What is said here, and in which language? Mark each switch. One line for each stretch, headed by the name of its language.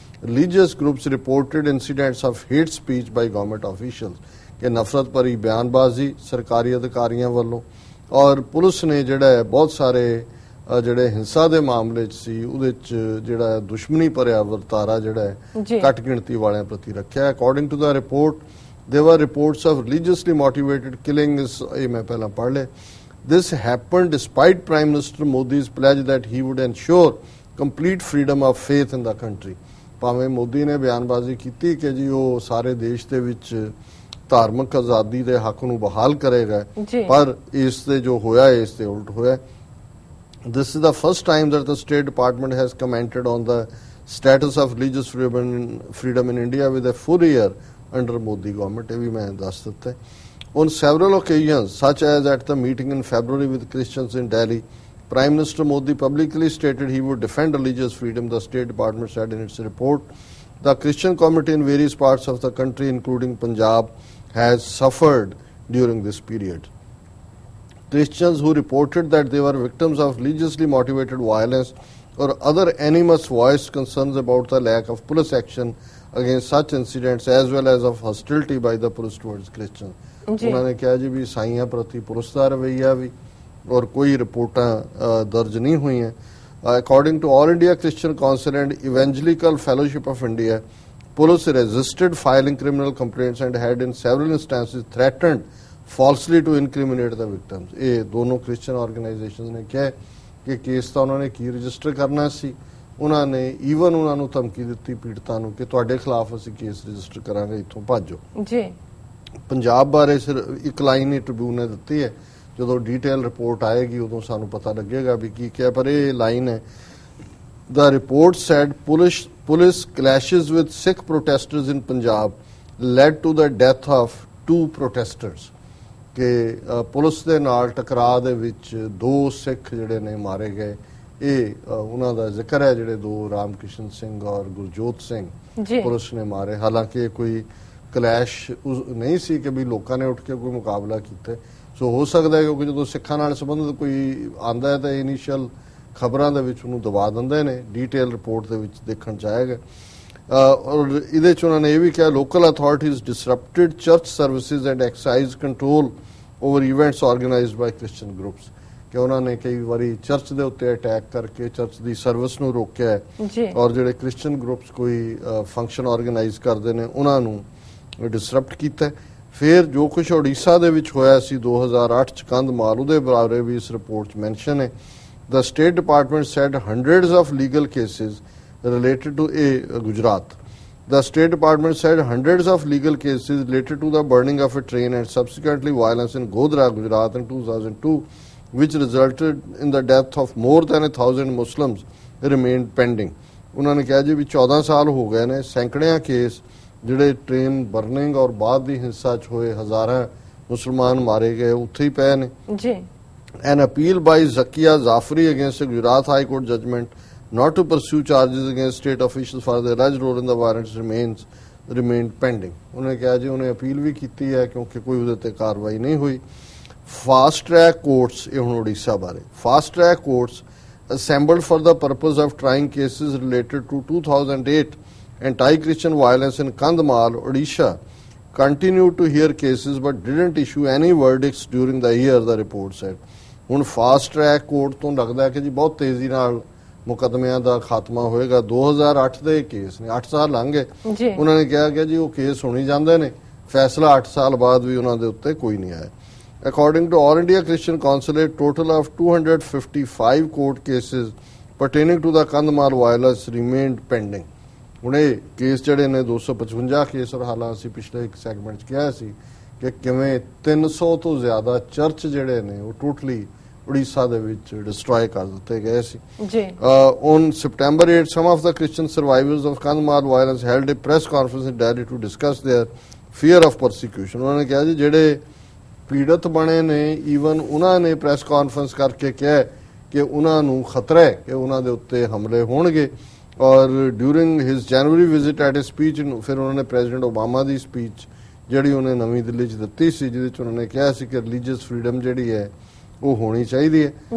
English: Religious groups reported incidents of hate speech by government officials.
Punjabi: ਕਿ ਨਫ਼ਰਤ ਭਰੀ ਬਿਆਨਬਾਜ਼ੀ ਸਰਕਾਰੀ ਅਧਿਕਾਰੀਆਂ ਵੱਲੋਂ, ਔਰ ਪੁਲਿਸ ਨੇ ਜਿਹੜਾ ਹੈ ਬਹੁਤ ਸਾਰੇ ਜਿਹੜੇ ਹਿੰਸਾ ਦੇ ਮਾਮਲੇ 'ਚ ਸੀ ਉਹਦੇ 'ਚ ਜਿਹੜਾ ਦੁਸ਼ਮਣੀ ਭਰਿਆ ਵਰਤਾਰਾ ਜਿਹੜਾ ਹੈ ਘੱਟ ਗਿਣਤੀ ਵਾਲਿਆਂ ਪ੍ਰਤੀ ਰੱਖਿਆ।
English: According to the report there were reports of religiously motivated killings.
Punjabi: ਇਹ ਮੈਂ ਪਹਿਲਾਂ ਪੜ੍ਹ ਲਿਆ।
English: This happened despite Prime Minister Modi's pledge that he would ensure complete freedom of faith in the country.
Punjabi: ਭਾਵੇਂ ਮੋਦੀ ਨੇ ਬਿਆਨਬਾਜ਼ੀ ਕੀਤੀ ਕਿ ਜੀ ਉਹ ਸਾਰੇ ਦੇਸ਼ ਦੇ ਵਿੱਚ ਧਾਰਮਿਕ ਆਜ਼ਾਦੀ ਦੇ ਹੱਕ ਨੂੰ ਬਹਾਲ ਕਰੇਗਾ, ਪਰ ਇਸ ਤੇ ਜੋ ਹੋਇਆ ਇਸ ਤੇ ਉਲਟ ਹੋਇਆ।
English: This is the first time that the State Department has commented on the status of religious freedom in India with a full year under Modi government.
Punjabi: ਇਹ ਵੀ ਮੈਂ ਦੱਸ ਦਿੱਤਾ ਹੈ।
English: On several occasions, such as at the meeting in February with Christians in Delhi, Prime Minister Modi publicly stated he would defend religious freedom, the State Department said in its report. The Christian community in various parts of the country, including Punjab, has suffered during this period. Christians who reported that they were victims of religiously motivated violence or other animus voiced concerns about the lack of police action against such incidents as well as of hostility by the police towards Christians.
Punjabi: ਉਹਨਾਂ ਨੇ ਕਿਹਾ ਜੀ ਵੀ ਈਸਾਈਆਂ ਪ੍ਰਤੀ police ਦਾ ਰਵੱਈਆ ਵੀ ਔਰ ਕੋਈ ਰਿਪੋਰਟਾਂ ਦਰਜ ਨਹੀਂ ਹੋਈਆਂ।
English: According to All India Christian Council and Evangelical Fellowship of India, police resisted filing criminal complaints and had in several instances threatened falsely to incriminate the victims.
Punjabi: ਇਹ ਦੋਨੋਂ ਕ੍ਰਿਸਚੀਅਨ ਆਰਗੇਨਾਈਜੇਸ਼ਨਸ ਨੇ ਕਿਹਾ ਕਿ ਕੇਸ ਤਾਂ ਉਹਨਾਂ ਨੇ ਕੀ ਰਜਿਸਟਰ ਕਰਨਾ ਸੀ, ਉਹਨਾਂ ਨੇ ਈਵਨ ਉਹਨਾਂ ਨੂੰ ਧਮਕੀ ਦਿੱਤੀ ਪੀੜਤਾਂ ਨੂੰ ਕਿ ਤੁਹਾਡੇ ਖਿਲਾਫ ਅਸੀਂ ਕੇਸ ਰਜਿਸਟਰ ਕਰਾਂਗੇ, ਇੱਥੋਂ ਭੱਜੋ ਜੀ। ਪੰਜਾਬ ਬਾਰੇ ਸਿਰਫ ਇੱਕ ਲਾਈਨ ਹੀ ਟ੍ਰਿਬਿਊਨ ਨੇ ਦਿੱਤੀ ਹੈ, ਜਦੋਂ ਡੀਟੇਲ ਰਿਪੋਰਟ ਆਏਗੀ ਉਦੋਂ ਸਾਨੂੰ ਪਤਾ ਲੱਗੇਗਾ ਵੀ ਕੀ ਕਿਹਾ, ਪਰ ਇਹ ਲਾਈਨ ਹੈ।
English: The report said police clashes with Sikh protesters in Punjab led to the death of 2 protesters.
Punjabi: ਕਿ ਪੁਲਿਸ ਦੇ ਨਾਲ ਟਕਰਾਅ ਦੇ ਵਿੱਚ 2 ਸਿੱਖ ਜਿਹੜੇ ਨੇ ਮਾਰੇ ਗਏ। ਇਹ ਉਹਨਾਂ ਦਾ ਜ਼ਿਕਰ ਹੈ, ਜਿਹੜੇ 2 ਰਾਮਕ੍ਰਿਸ਼ਨ ਸਿੰਘ ਔਰ ਗੁਰਜੋਤ ਸਿੰਘ ਪੁਲਿਸ ਨੇ ਮਾਰੇ। ਹਾਲਾਂਕਿ ਕੋਈ ਕਲੈਸ਼ ਨਹੀਂ ਸੀ ਕਿ ਵੀ ਲੋਕਾਂ ਨੇ ਉੱਠ ਕੇ ਕੋਈ ਮੁਕਾਬਲਾ ਕੀਤਾ। ਸੋ ਹੋ ਸਕਦਾ ਹੈ ਕਿਉਂਕਿ ਜਦੋਂ ਸਿੱਖਾਂ ਨਾਲ ਸੰਬੰਧਿਤ ਕੋਈ ਆਂਦਾ ਹੈ ਤਾਂ ਇਨੀਸ਼ੀਅਲ ਖਬਰਾਂ ਦੇ ਵਿੱਚ ਉਹਨੂੰ ਦਬਾ ਦਿੰਦੇ ਨੇ, ਡੀਟੇਲ ਰਿਪੋਰਟ ਦੇ ਵਿੱਚ ਦੇਖਣ ਚ ਆਏਗਾ। ਔਰ ਇਹਦੇ ਚ ਉਹਨਾਂ ਨੇ ਇਹ ਵੀ ਕਿਹਾ
English: local authorities disrupted church services and exercise control over events organised by Christian groups,
Punjabi: ਕਿ ਉਹਨਾਂ ਨੇ ਕਈ ਵਾਰੀ ਚਰਚ ਦੇ ਉੱਤੇ ਅਟੈਕ ਕਰਕੇ ਚਰਚ ਦੀ ਸਰਵਿਸ ਨੂੰ ਰੋਕਿਆ ਹੈ ਔਰ ਜਿਹੜੇ ਕ੍ਰਿਸਚੀਅਨ ਗਰੁੱਪਸ ਕੋਈ ਫੰਕਸ਼ਨ ਆਰਗੇਨਾਈਜ਼ ਕਰਦੇ ਨੇ ਉਹਨਾਂ ਨੂੰ ਡਿਸਰਪਟ ਕੀਤਾ। ਫਿਰ ਜੋ ਕੁਝ ਉੜੀਸਾ ਦੇ ਵਿੱਚ ਹੋਇਆ ਸੀ 2008 ਚ ਕੰਧਮਾਲ, ਉਹਦੇ ਬਾਰੇ ਵੀ ਇਸ ਰਿਪੋਰਟ ਚ ਮੈਂਸ਼ਨ ਹੈ।
English: The State Department said hundreds of legal cases related to Gujarat. The State Department said hundreds of legal cases related to the burning of a train and subsequently violence in Godhra, Gujarat in 2002, which resulted in the death of more than 1,000 Muslims, remained pending.
Punjabi: ਉਹਨਾਂ ਨੇ ਕਿਹਾ ਜੀ ਵੀ 14 ਸਾਲ ਹੋ ਗਏ ਨੇ, ਸੈਂਕੜਿਆਂ case ਜਿਹੜੇ train burning ਔਰ ਬਾਅਦ ਦੀ ਹਿੰਸਾ 'ਚ ਹੋਏ ਹਜ਼ਾਰਾਂ ਮੁਸਲਮਾਨ ਮਾਰੇ ਗਏ ਉੱਥੇ ਹੀ ਪਏ ਨੇ ਜੀ।
English: An appeal by Zakia Zafri against a Gujarat High Court judgment not to pursue charges against state officials for their alleged role in the violence remained pending.
Punjabi: ਉਹਨੇ ਕਿਹਾ ਜੀ ਉਹਨੇ ਅਪੀਲ ਵੀ ਕੀਤੀ ਹੈ ਕਿਉਂਕਿ ਕੋਈ ਉਹਦੇ ਤੇ ਕਾਰਵਾਈ ਨਹੀਂ ਹੋਈ।
English: fast track courts,
Punjabi: ਇਹ ਹੁਣ ਉੜੀਸਾ ਬਾਰੇ,
English: Fast track courts assembled for the purpose of trying cases related to 2008 anti-Christian violence in Kandhamal, Odisha, continued to hear cases but didn't issue any verdicts during the year, the report said.
Punjabi: ਹੁਣ fast track court ਤੋਂ ਲੱਗਦਾ ਕਿ ਜੀ ਬਹੁਤ ਤੇਜ਼ੀ ਨਾਲ ਮੁਕੱਦਮਿਆਂ ਦਾ ਖਾਤਮਾ ਹੋਏਗਾ। 2008 ਦੇ ਕੇਸ ਨੇ, 8 ਸਾਲ ਲੰਘ ਗਏ। ਉਹਨਾਂ ਨੇ ਕਿਹਾ ਕਿ ਜੀ ਉਹ ਕੇਸ ਸੁਣੀ ਜਾਂਦੇ ਨੇ, ਫੈਸਲਾ 8 ਸਾਲ ਬਾਅਦ ਵੀ ਉਹਨਾਂ ਦੇ ਉੱਤੇ ਕੋਈ ਨਹੀਂ ਆਇਆ।
English: According to All India Christian Council, a total of 255 court cases pertaining to the Kandhamal violence remained pending.
Punjabi: ਹੁਣ ਇਹ ਕੇਸ ਜਿਹੜੇ ਨੇ 255 ਕੇਸ, ਔਰ ਹਾਲਾਂ ਅਸੀਂ ਪਿਛਲੇ ਇੱਕ ਸੈਗਮੈਂਟ 'ਚ ਕਿਹਾ ਸੀ ਕਿ ਕਿਵੇਂ 300 ਤੋਂ ਜ਼ਿਆਦਾ ਚਰਚ ਜਿਹੜੇ ਨੇ ਉਹ ਟੋਟਲੀ ਉੜੀਸਾ ਦੇ ਵਿੱਚ ਡਿਸਟਰੋਏ ਕਰ ਦਿੱਤੇ ਗਏ ਸੀ। ਜੀ
English: On September 8, some of the Christian survivors of Kandahar violence held a press conference in Delhi to discuss their fear of persecution.
Punjabi: ਉਹਨਾਂ ਨੇ ਕਿਹਾ ਜੀ ਜਿਹੜੇ ਪੀੜਤ ਬਣੇ ਨੇ ਈਵਨ ਉਹਨਾਂ ਨੇ ਪ੍ਰੈਸ ਕਾਨਫਰੰਸ ਕਰਕੇ ਕਿਹਾ ਕਿ ਉਹਨਾਂ ਨੂੰ ਖਤਰਾ ਹੈ ਕਿ ਉਹਨਾਂ ਦੇ ਉੱਤੇ ਹਮਲੇ ਹੋਣਗੇ। ਔਰ
English: during his January visit at a speech,
Punjabi: ਫਿਰ ਉਹਨਾਂ ਨੇ ਪ੍ਰੈਜ਼ੀਡੈਂਟ ਓਬਾਮਾ ਦੀ ਸਪੀਚ ਜਿਹੜੀ ਉਹਨੇ ਨਵੀਂ ਦਿੱਲੀ 'ਚ ਦਿੱਤੀ ਸੀ, ਜਿਹਦੇ 'ਚ ਉਹਨਾਂ ਨੇ ਕਿਹਾ ਸੀ ਕਿ ਰਿਲੀਜੀਅਸ ਫਰੀडम ਜਿਹੜੀ ਹੈ ਉਹ ਹੋਣੀ ਚਾਹੀਦੀ ਹੈ।